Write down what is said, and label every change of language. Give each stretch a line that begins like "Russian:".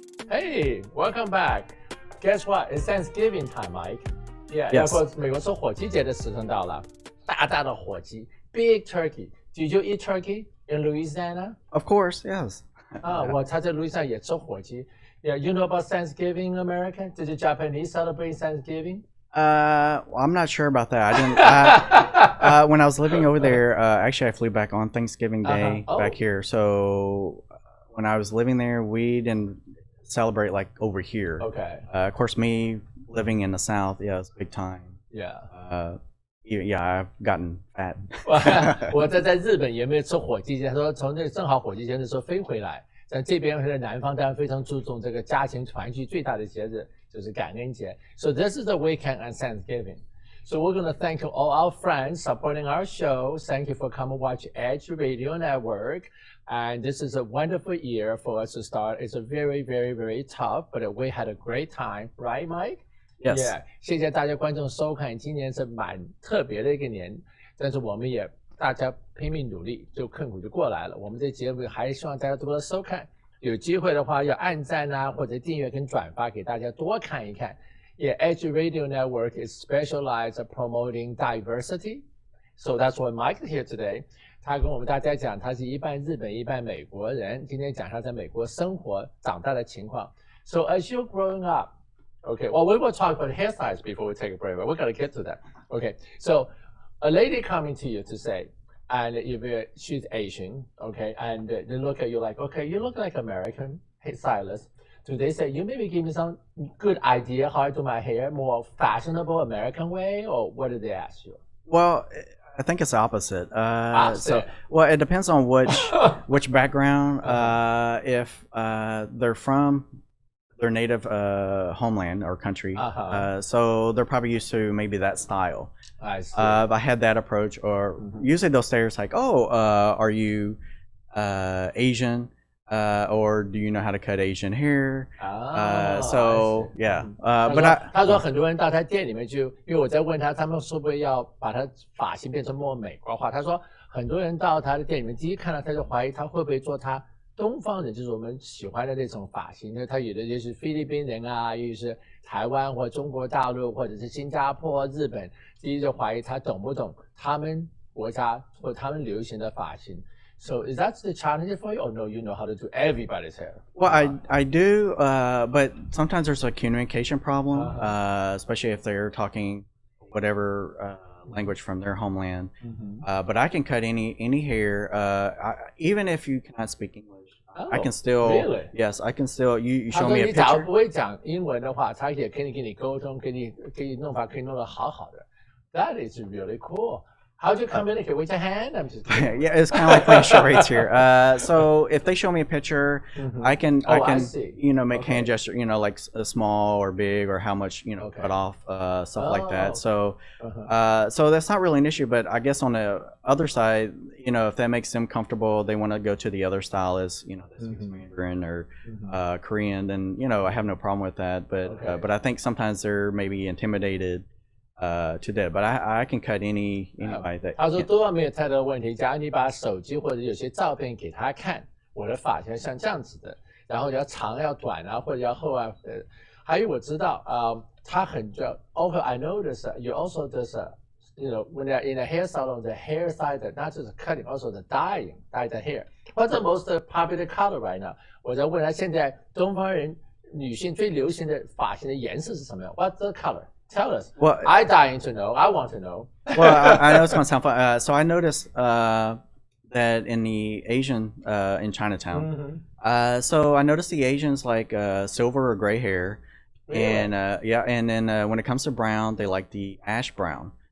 English: Hey, welcome back. Guess what? It's Thanksgiving time, Mike. Yeah, Yes.
Chinese: 要过美国说火鸡节的时辰到了，大大的火鸡 ，
English: big turkey. Did you eat turkey in Louisiana? Of course, yes.
Chinese: 他在路易斯安也吃火鸡。
English: Yeah, you know about Thanksgiving in America? Did the Japanese celebrate Thanksgiving? I'm not sure about that. I didn't. When I was living over there, actually, I flew back on Thanksgiving Day Oh. back here. So when I was living there, we didn't celebrate like over here. Okay. Of course, me living in the South, yeah, it's big time. Yeah. Yeah, I've gotten fat.
Chinese: 我在日本也没有吃火鸡节，他说从这正好火鸡节的时候飞回来。在这边在南方当然非常注重这个家庭团聚最大的节日就是感恩节。
English: So this is the weekend on Thanksgiving. So we're going to thank all our friends supporting our show. Thank you for coming watch Edge Radio Network. And this is a wonderful year for us to start. It's a very, very, very tough, but we had a great time, right, Mike? Yes. Yeah.
Chinese: 谢谢大家观众收看，今年是蛮特别的一个年，但是我们也大家拼命努力，就困苦就过来了。我们这节目还希望大家多多收看，有机会的话要按赞啊，或者订阅跟转发，给大家多看一看。
English: Yeah, Edge Radio Network is specialized at promoting diversity. So that's why Mike is here today.
Chinese: 他跟我们大家讲，他是一半日本一半美国人，今天讲他在美国生活长大的情况。
English: So as you're growing up, okay, well we will talk about hairstyles before we take a break, but we're gonna get to that. Okay, so a lady coming to you to say, and if she's Asian, okay, and they look at you like, okay, you look like American hairstylist. Do they say, you maybe give me some good idea how I do my hair, more fashionable American way, or what do they ask you? Well, I think it's the opposite. Opposite. Well, it depends on which background. If they're from their native homeland or country, so they're probably used to maybe that style. I see. If I had that approach, or usually they'll say it's like, oh, are you Asian? Or do you know how to cut Asian hair? So yeah, but
Chinese: 他说很多人到他店里面去，因为我在问他，他们会不会要把他发型变成more美国化？他说很多人到他的店里面，第一看到他就怀疑他会不会做他东方人，就是我们喜欢的那种发型。因为他有的就是菲律宾人啊，又是台湾或中国大陆或者是新加坡、日本，第一就怀疑他懂不懂他们国家或他们流行的发型。
English: So is that the challenge for you, or no? You know how to do everybody's hair. well, I do, but sometimes there's a communication problem, especially if they're talking whatever language from their homeland. But I can cut any hair, even if you cannot speak English. I can still, really? yes, I can still. You
Chinese: 他
English: show me a
Chinese: 你假如
English: picture.
Chinese: 不会讲英文的话，他也可以跟你沟通，给你弄法可以弄得好好的。
English: That is really cool. How'd you communicate? With your hand? I'm just kidding. Yeah, it's kind of like playing charades here. So if they show me a picture, I can, I see. Make Okay. hand gesture, like a small or big or how much, Okay. cut off, stuff like Oh. that. So, so that's not really an issue. But I guess on the other side, if that makes them comfortable, they want to go to the other stylist, that speaks Mandarin or Korean, then I have no problem with that. But Okay. but I think sometimes they're maybe intimidated to that. But I can cut anybody that.
Chinese: 他说多半没有太多问题。假如你把手机或者有些照片给他看，我的发型像这样子的，然后要长要短啊，或者要厚啊。还有我知道他很重要。
English: Also, I notice you also does when they're in a hair salon, the hair side, not just cutting, also the dye the hair. What's the most popular color right now?
Chinese: 我在问他现在东方人女性最流行的发型的颜色是什么样 ？
English: What's the color? Tell us. Well, I dying to know. I want to know. well, I know it's going to sound fun. So I noticed that in the Asian in Chinatown. So I noticed the Asians like silver or gray hair, and and then when it comes to brown, they like the ash brown.